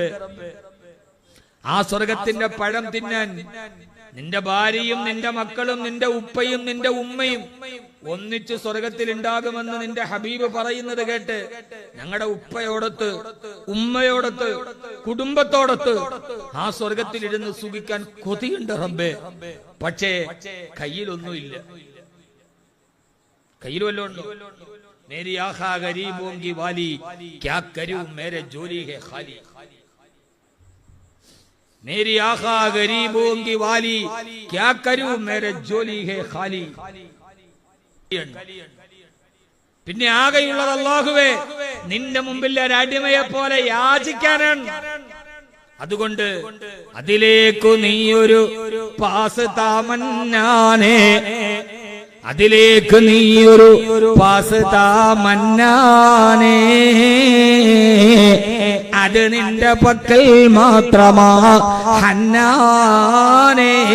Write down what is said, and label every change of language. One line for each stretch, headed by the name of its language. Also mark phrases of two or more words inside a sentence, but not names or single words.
Malayalam: ആ സ്വർഗത്തിന്റെ പഴം തിന്നാൻ നിന്റെ ഭാര്യയും നിന്റെ മക്കളും നിന്റെ ഉപ്പയും നിന്റെ ഉമ്മയും ഒന്നിച്ച് സ്വർഗത്തിൽ ഉണ്ടാകുമെന്ന് നിന്റെ ഹബീബ് പറയുന്നത് കേട്ട് ഞങ്ങളുടെ ഉപ്പയോടൊത്ത് ഉമ്മയോടൊത്ത് കുടുംബത്തോടൊത്ത് ആ സ്വർഗത്തിൽ ഇരുന്ന് സുഖിക്കാൻ കൊതിയുണ്ട് റബ്ബേ. പക്ഷേ കയ്യിലൊന്നുമില്ല. കയ്യിൽ വല്ലതും ഉണ്ടോ?
Hindi: मेरी आखा गरीबों की वाली क्या करूं मेरे जोली है खाली. मेरी आखा गरीबों की वाली क्या करूं मेरे जोली है खाली.
Malayalam: പിന്നെ ആകെയുള്ളത് അല്ലാഹുവേ നിന്റെ മുമ്പിൽ ഒരു അടിമയെ പോലെ യാചിക്കാനാണ്. അതുകൊണ്ട് അതിലേക്കു നീയൊരു പാസ് താമന്നാനേ, അതിലേക്ക് നീയൊരു പാസ് താമന്നാനേ, അത് നിന്റെ പക്കൽ മാത്രമാ ഹന്നാനേ.